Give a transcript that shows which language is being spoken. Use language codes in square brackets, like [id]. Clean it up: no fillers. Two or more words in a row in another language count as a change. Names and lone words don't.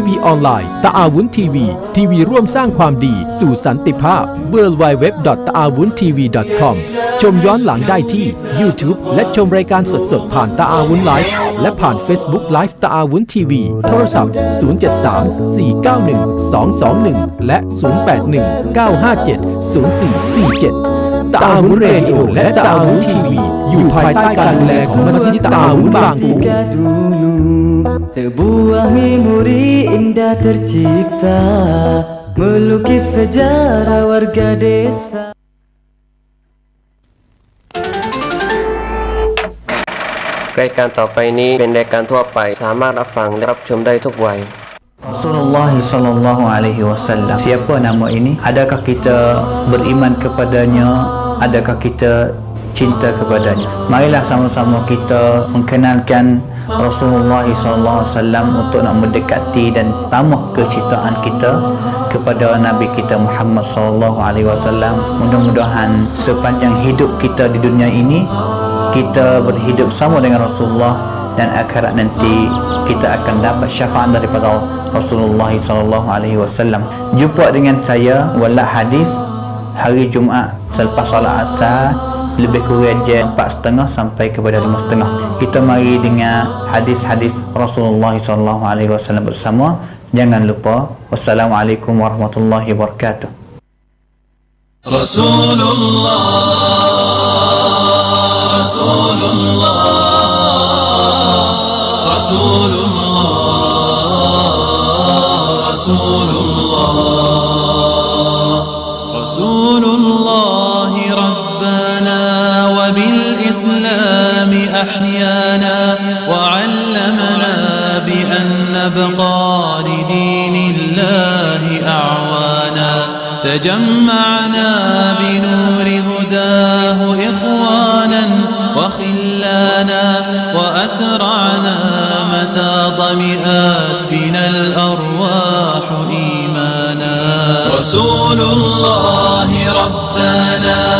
[th] ทีวีออนไลน์ตะอาวุ้นทีวีทีวีร่วมสร้างความดีสู่สันติภาพ www.taawuntv.com ชมย้อนหลังได้ที่ YouTube และชมรายการสดๆผ่านตะอาวุ้นไลฟ์และผ่าน Facebook Live ตะอาวุ้นทีวีโทรศัพท์ 073-491-221 และ 081-957-0447 ตะอาวุ้นเรดิโอและตะอาวุ้นทีวีอยู่ภายใต้การดูแลของมัสยิดตะอาวุ้นบางปู [ms] Sebuah memori indah tercipta melukis sejarah warga desa. [th] รายการต่อไปนี้เป็นรายการทั่วไปสามารถรับฟังและรับชมได้ทุกวัย [ar] رسول الله صلى الله عليه وسلم. [ms] Siapa nama ini? Adakah kita beriman kepadanya? Adakah kita cinta kepadanya? Marilah sama-sama kita mengenalkan Rasulullah [ar] صلى الله عليه وسلم [ms] untuk nak mendekati dan tambah kecintaan kita kepada Nabi kita Muhammad [ar] صلى الله عليه وسلم. [ms] Mudah-mudahan sepanjang hidup kita di dunia ini kita berhidup sama dengan Rasulullah dan akhirat nanti kita akan dapat syafaat daripada Rasulullah [ar] صلى الله عليه وسلم. [ms] Jumpa dengan saya Walad Hadis hari Jumaat selepas solat Asar lebih kurang jam 4.30 sampai kepada 5.30. Kita mari dengar hadis-hadis Rasulullah [ar] صلى الله عليه وسلم [ms] bersama. Jangan lupa. [ar] والسلام عليكم ورحمة الله وبركاته. رسول الله رسول الله رسول الله رسول الله رسول الله ربنا وبالإسلام أحيانا وعلمنا بأن نبقى لدين الله أعوانا تجمعنا بنور هداه إخوانا وخلانا وأترعنا متى ضمئات بنا الأرواح إيمانا رسول الله ربنا